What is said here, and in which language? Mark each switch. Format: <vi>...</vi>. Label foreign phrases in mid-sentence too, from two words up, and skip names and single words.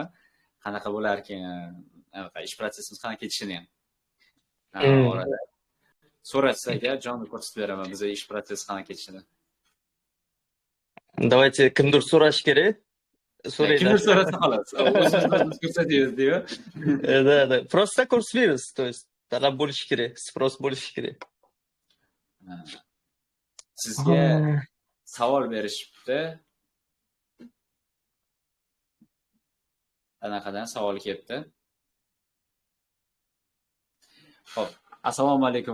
<uz>Qanaqa bo'lar ekan, ish protsessimiz qanaqa ketishini ham. Orada so'ratsaga jonli ko'rsatib beraman, biz ish protsessi qanaqa ketishini. Давайте kimdir so'rash kerak. Kimdir so'rasa xolos. O'zingiz ko'rsatasiz, deydi.</uz> <ru>Да. Просто</ru> <uz>ko'rsatamiz,</uz> <ru>то есть</ru> <uz>talab bo'lishi kerak, sпрос bo'lishi kerak. Sizga savol berishibdi. Anaqadan savol kelibdi. Xo'p, assalomu alaykum.</uz>